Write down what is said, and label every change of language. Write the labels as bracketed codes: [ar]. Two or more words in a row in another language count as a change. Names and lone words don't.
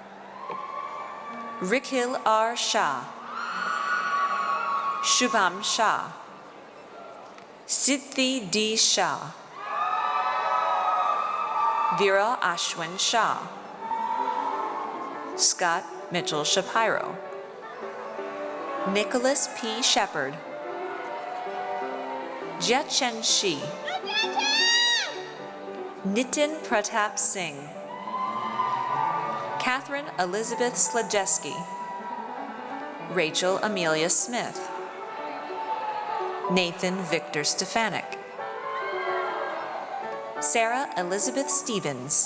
[en] Rikhil R. Shah. Shubham Shah. Siddhi D. Shah. Vera Ashwin Shah. Scott Mitchell Shapiro. Nicholas P. Shepard. Jiachen Shi. Nitin Pratap Singh. Catherine Elizabeth Slajeski. Rachel Amelia Smith. Nathan Victor Stefanik. Sarah Elizabeth Stevens.